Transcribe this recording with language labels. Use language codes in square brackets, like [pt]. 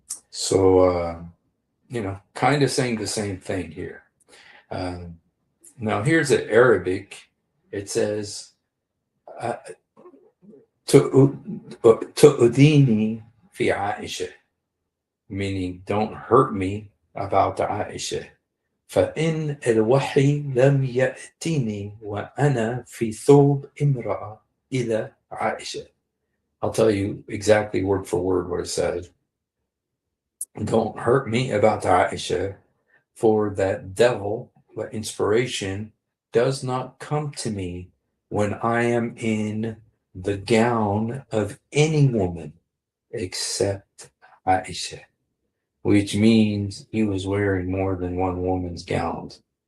[en] So kind of saying the same thing here. Now here's the Arabic. It says [ar] "Tu'udini fi Aisha," [en] meaning don't hurt me about Aisha. [ar] فإن الوحي لم يأتني وأنا في ثوب امرأة إلى عائشة. [en] I'll tell you exactly word for word what it says. Don't hurt me about Aisha, for that devil, the inspiration, does not come to me when I am in the gown of any woman except Aisha, which means he was wearing more than one woman's gowns.